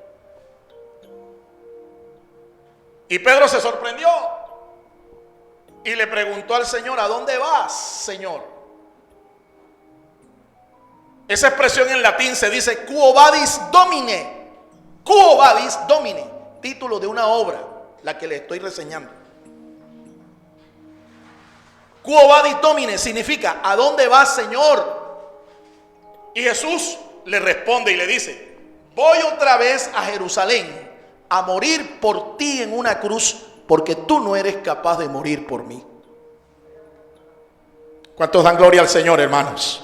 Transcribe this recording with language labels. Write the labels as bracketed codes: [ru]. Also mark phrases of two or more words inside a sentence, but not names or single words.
[es] Y Pedro se sorprendió y le preguntó al Señor: ¿a dónde vas, Señor? Esa expresión en latín se dice [la] Quo vadis Domine. Quo vadis Domine, [es] título de una obra, la que le estoy reseñando. [la] Quo vadis Domine [es] significa ¿a dónde vas, Señor? Y Jesús le responde y le dice: voy otra vez a Jerusalén a morir por ti en una cruz, porque tú no eres capaz de morir por mí. ¿Cuántos dan gloria al Señor, hermanos?